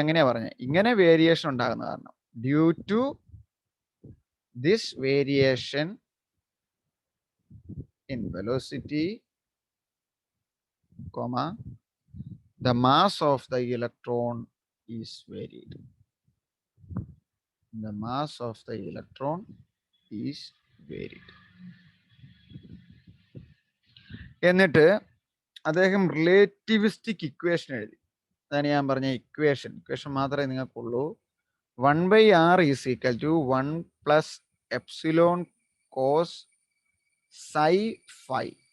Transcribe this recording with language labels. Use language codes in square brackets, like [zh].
[ml] അങ്ങനെയാ പറഞ്ഞത്, ഇങ്ങനെ വേരിയേഷൻ ഉണ്ടാകുന്ന കാരണം [en] Due to this variation in velocity, the mass of the electron is varied. The mass of the electron is varied. [ml] എന്നിട്ട് അദ്ദേഹം റിലേറ്റിവിസ്റ്റിക് ഇക്വേഷൻ എഴുതി. അതാണ് ഞാൻ പറഞ്ഞ ഇക്വേഷൻ മാത്രമേ നിങ്ങൾക്കുള്ളൂ. [en] 1/r is equal to 1 plus epsilon cos psi phi.